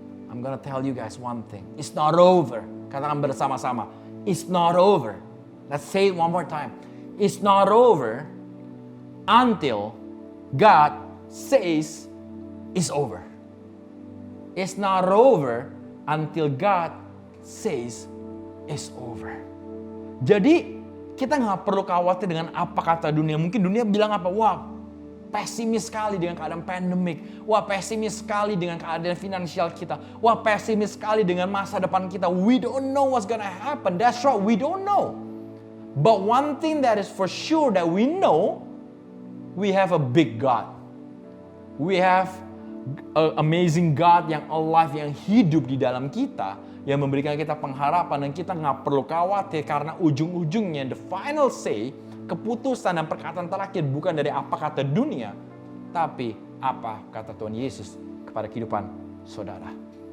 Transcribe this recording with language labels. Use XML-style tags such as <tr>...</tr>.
<en>I'm gonna tell you guys one thing. It's not over.</en> <id>Katakan bersama-sama.</id> <en>It's not over. Let's say it one more time. It's not over until God says it's over. It's not over until God says it's over.</en> <id>Jadi kita nggak perlu khawatir dengan apa kata dunia. Mungkin dunia bilang apa? Wah, pesimis sekali dengan keadaan pandemik. Wah, pesimis sekali dengan keadaan finansial kita. Wah, pesimis sekali dengan masa depan kita.</id> <en>We don't know what's gonna happen. That's right, we don't know. But one thing that is for sure that we know, we have a big God. We have an amazing God</en> <id>yang alive, yang hidup di dalam kita, yang memberikan kita pengharapan, dan kita nggak perlu khawatir karena ujung-ujungnya</id> <en>the final say,</en> <id>keputusan dan perkataan terakhir bukan dari apa kata dunia, tapi apa kata Tuhan Yesus kepada kehidupan saudara.</id>